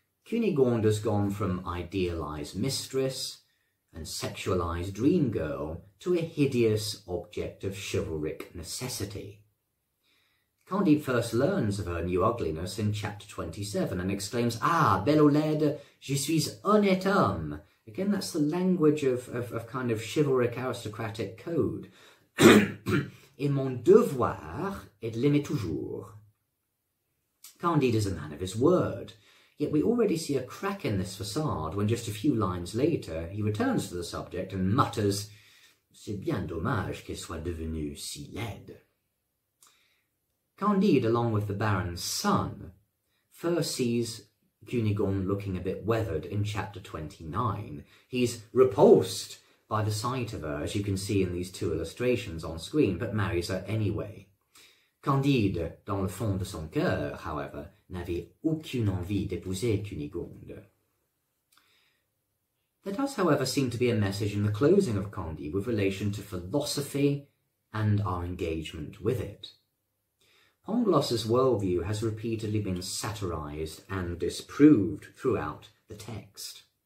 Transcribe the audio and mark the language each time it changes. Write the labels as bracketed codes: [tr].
[en] Cunégonde has gone from idealised mistress and sexualised dream girl to a hideous object of chivalric necessity. Candide first learns of her new ugliness in chapter 27 and exclaims, [fr] "Ah, belle ou laide, je suis honnête homme." [en] Again, that's the language of kind of chivalric aristocratic code. [fr] Et mon devoir est de l'aimer toujours. [en] Candide is a man of his word, yet we already see a crack in this facade when just a few lines later he returns to the subject and mutters, [fr] "C'est bien dommage qu'elle soit devenue si laide." [en] Candide, along with the baron's son, first sees Cunégonde looking a bit weathered in chapter 29. He's repulsed by the sight of her, as you can see in these two illustrations on screen, but marries her anyway. [fr] Candide, dans le fond de son cœur, [en] however, [fr] n'avait aucune envie d'épouser Cunégonde. [en] There does, however, seem to be a message in the closing of Candide with relation to philosophy and our engagement with it. Pangloss's worldview has repeatedly been satirised and disproved throughout the text.